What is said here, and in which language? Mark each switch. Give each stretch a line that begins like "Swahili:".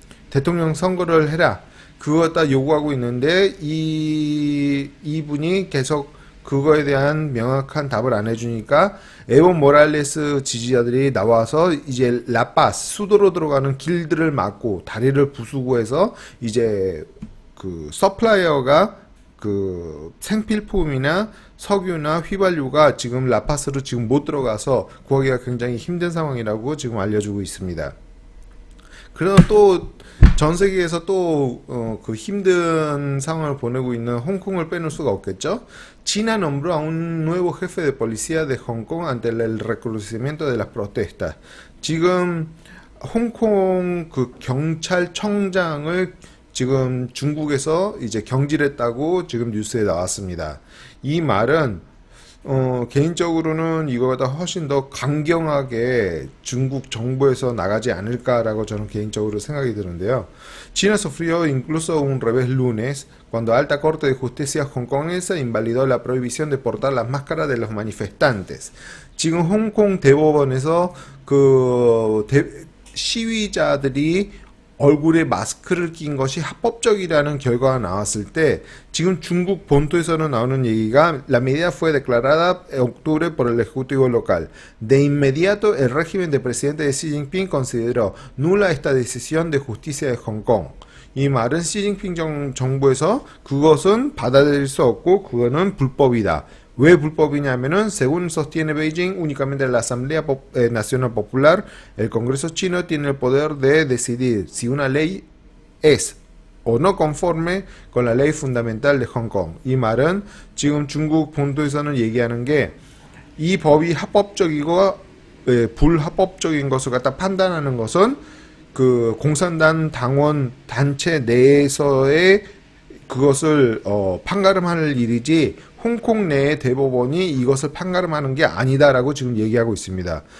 Korean: 대통령 선거를 해라. 그거 다 요구하고 있는데 이분이 계속 그거에 대한 명확한 답을 안 해주니까 에보 모랄레스 지지자들이 나와서 이제 라파스 수도로 들어가는 길들을 막고 다리를 부수고 해서 이제 그 서플라이어가 그 생필품이나 석유나 휘발유가 지금 라파스로 지금 못 들어가서 구하기가 굉장히 힘든 상황이라고 지금 알려주고 있습니다. 그러나 또 전 세계에서 또 그 힘든 상황을 보내고 있는 홍콩을 빼놓을 수가 없겠죠.
Spanish: China nombró a un nuevo jefe de policía de Hong Kong ante el recrudecimiento de las protestas.
Korean: 지금 홍콩 그 경찰청장을 지금 중국에서 이제 경질했다고 지금 뉴스에 나왔습니다. 이 말은 개인적으로는 이거보다 훨씬 더 강경하게 중국 정부에서 나가지 않을까라고 저는 개인적으로 생각이 드는데요.
Spanish: China sufrió incluso un revés lunes cuando Alta Corte de Justicia hongkonesa invalidó la prohibición de portar las máscaras de los manifestantes.
Korean: 지금 홍콩 대법원에서 그 시위자들이 얼굴에 마스크를 낀 것이 합법적이라는 결과가 나왔을 때 지금 중국 본토에서는 나오는 얘기가
Spanish: La medida fue declarada en octubre por el ejecutivo local. De inmediato el régimen del presidente Xi Jinping consideró nula esta decisión de justicia de Hong Kong.
Korean: 이 말은 시진핑 정부에서 그것은 받아들일 수 없고 그거는 불법이다. 왜 불법이냐면은
Spanish: según sostiene Beijing únicamente la Asamblea Nacional Popular, el Congreso chino tiene el poder de decidir si una ley es o no conforme con la ley fundamental de Hong Kong.
Korean: 이 말은 지금 중국 본토에서는 얘기하는 게 이 법이 합법적이고 불합법적인 것을 갖다 판단하는 것은 그 공산당 당원 단체 내에서의 그것을 판가름할 일이지 홍콩 내의 대법원이 이것을 판가름하는 게 아니다라고 지금 얘기하고 있습니다.